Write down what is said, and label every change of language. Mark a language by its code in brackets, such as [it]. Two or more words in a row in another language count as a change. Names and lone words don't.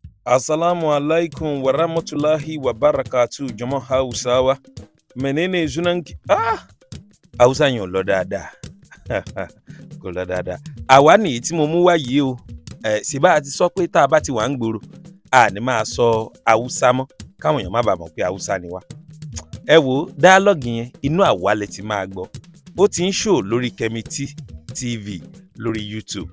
[ar] السلام عليكم ورحمة الله وبركاته jọmọ Hausawa. [ha] Menene sunanki? [yo] Hausa yẹn ò lọ dáadáa. Kò lọ dáadáa. Àwa nìyí tí mo mú wá yìí o. Síbá a ti sọ pé tá a bá ti wà ń gbòòrò, a ní máa sọ Hausa mọ́, káwọn èèyàn má bàa mọ̀ pé Hausa ni wá. Ẹ wo dialogue yẹn, inú àwa lẹ ti máa gbọ́. Ó ti ń show lórí Kemity TV lórí YouTube.